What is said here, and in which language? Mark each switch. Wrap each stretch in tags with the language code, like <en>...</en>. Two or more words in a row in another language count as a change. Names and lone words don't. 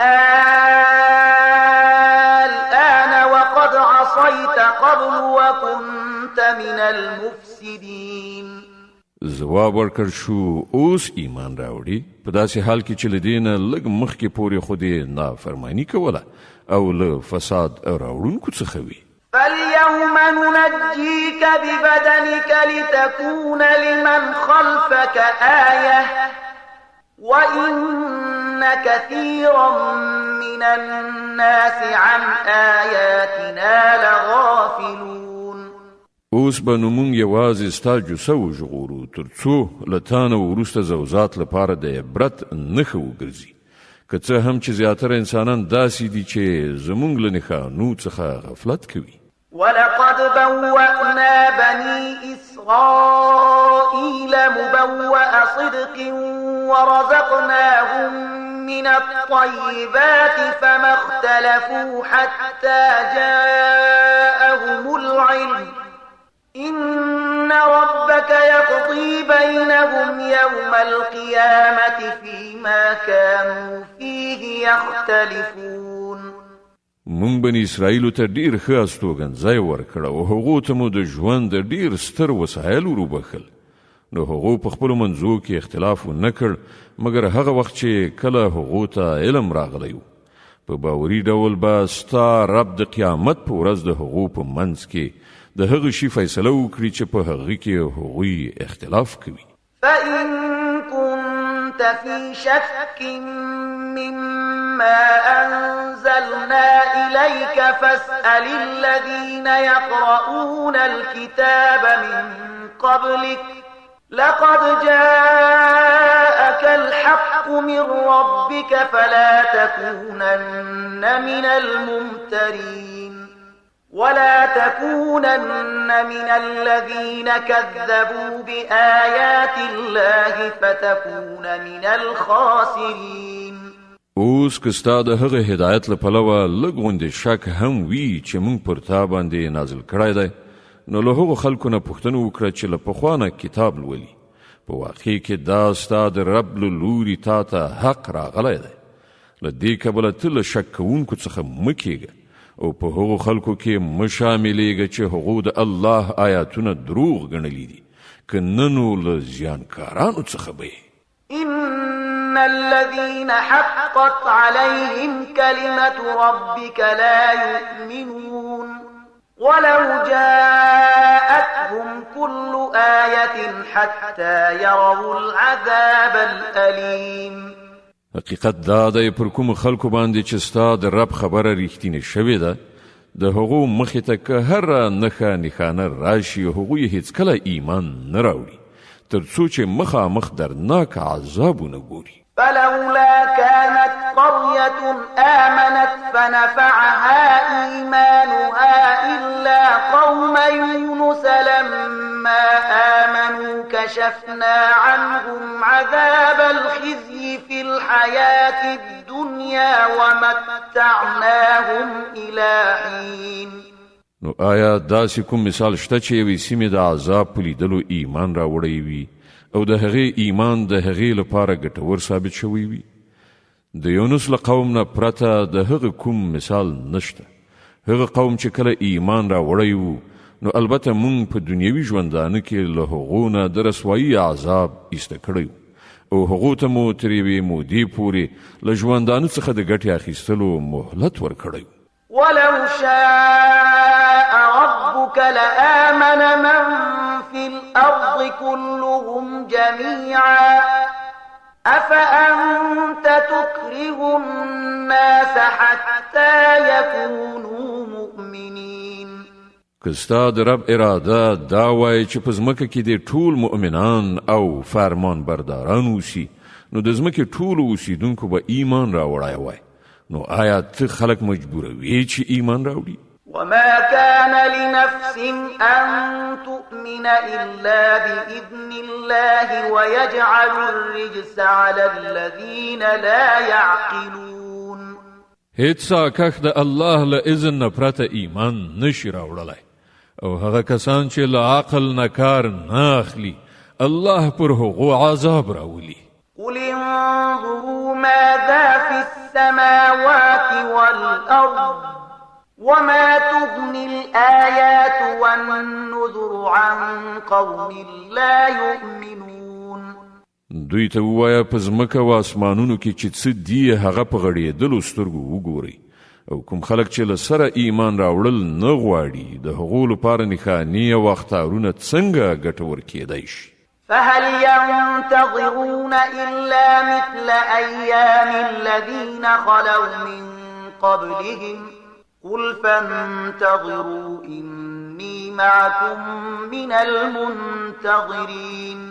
<ar>الآن وقد عصيت قبل وكنت من المفسدين.</ar> <ps>ځواب ورکړ شو اوس ایمان راوړي، په داسې حال کې چې له دې نه لږ مخکې پورې خو دې نافرماني کوله او له فساد راوړونکو څخه وي.</ps> <ar>فاليوم ننجيك ببدنك لتكون لمن خلفك آية وإن كثيرا من الناس عن آياتنا لغافلون.</ar> <ps>اوس به نو مونږ یوازې ستا جوسه وژغورو تر څو له تا نه وروسته زوزات لپاره د عبرت نښه وګرځي، که څه هم چې زیاتره انسانان داسې دي چې زمونږ له نښانو څخه غفلت کوي.</ps> <ar>ولقد بوأنا بني إسرائيل مبوأ صدق ورزقناهم من الطيبات فما اختلفوا حتى جاءهم العلم إن ربك يقضي بينهم يوم القيامة فيما كانوا فيه يختلفون.</ar> <ps>مونږ بني اسرائیلو ته ډیر ښه استوګنځای ورکړ او هغو ته مو د ژوند د ډیر ستر وسایل وروبخل، نو هغو په خپلو منځو کې اختلاف ونه کړ مګر هغه وخت چې کله هغو ته علم راغلی و. په باوري ډول به ستا رب د قیامت په ورځ د هغو په منځ کې د هغه شي فیصله وکړي چې په هغه کې هغوی اختلاف کوي.</ps> <ar>فإن كنت في شك مما أنزلنا إليك فاسأل الذين يقرؤون الكتاب من قبلك لقد جاءك الحق من ربك فلا تكونن من الممترين ولا تكونن من الذين كذبوا بآيات الله فتكون من الخاسرين.</ar> <ps>اوس که ستا د هغه هدایت له پلوه لږ غوندې شک هم وي چې موږ پر تا باندې نازل کړی دی، نو له هغو خلکو نه پوښتنه وکړه چې له پخوا نه کتاب لولي. په واقع کې دا ستا د رب له لوري تا ته حق راغلی دی. له دې کبله ته له شک کوونکو څخه مه کېږه او په هغو خلکو کې مه شاملېږه چې هغو د الله آیاتونه دروغ ګڼلي دي، که نه نو له زیانکارانو څخه به یې.</ps> <ar>إن الذين حقت عليهم كلمة ربك لا يؤمنون ولو جاءتهم كل آية حتى يروا العذاب الأليم.</ar> <ps>حقیقت دا دی پر کوم خلکو باندې چې ستا د رب خبره ریښتینې شوې ده، د هغو مخې ته که هره نښه نښانه راشي هغوی هیڅکله ایمان نه راوړي تر څو چې مخامخ درناک عذابونه ګوري.</ps> <ar>فلولا كان قرية آمنت فنفعها إيمانها إلا قوم يونس لما آمنوا كشفنا عنهم عذاب الخزي في الحياة الدنيا ومتعناهم إلى حين.</ar> <ps>نو آیا داسې کوم مثال شته چې یوې سیمې د عذاب په لیدلو ایمان راوړی وي او د هغې ایمان د هغې لپاره ګټور ثابت شوی وي؟ د یونس له قوم نه پرته د هغه کوم مثال نشته. هغه قوم چې کله ایمان راوړی وو نو البته مونږ په دنیوي ژوندانه کې له هغو نه د رسوایي عذاب ایسته کړی او هغو ته مو تر یوې مودې پورې له ژوندانه څخه د ګټې اخیستلو مهلت ورکړی.</ps> <ar>ولو شاء ربك لآمن من في الأرض كلهم جميعا أفأنت تكره الناس حتى يكونوا مؤمنين.</ar> <ps>که ستا د رب اراده دا وای چې په ځمکه کې د ټول مؤمنان او فرمان برداران اوسي نو د ځمکې ټولو اوسیدونکو به ایمان راوړی وای، نو آیا ته خلک مجبوروي چې ایمان راوړي؟</ps> <ar>وما كان لنفس أن تؤمن إلا بإذن الله ويجعل الرجس على الذين لا يعقلون.</ar> <ps>هیڅ ساکخ د الله له اذن نه پرته ایمان نشي راوړلی او هغه کسان چې له عقل نه کار نه اخلي الله پر هغو عذاب راولي.</ps> <ar>قل انظروا ماذا في السماوات والأرض وما تغني الآيات والنذر عن قوم لا يؤمنون.</ar> <ps>دوی ته ووایه په ځمکه و اسمانونو کې چې څه دي هغه په غړېدلو سترګو وګورئ او کوم خلک چې له سره ایمان راوړل نه غواړي د هغو لپاره نښانې او اخطارونه څنګه ګټور کېدی شي.</ps> <ar>فهل ينتظرون إلا مثل أيام الذين خلوا من قبلهم قل فانتظروا إني معكم من المنتظرين.</ar>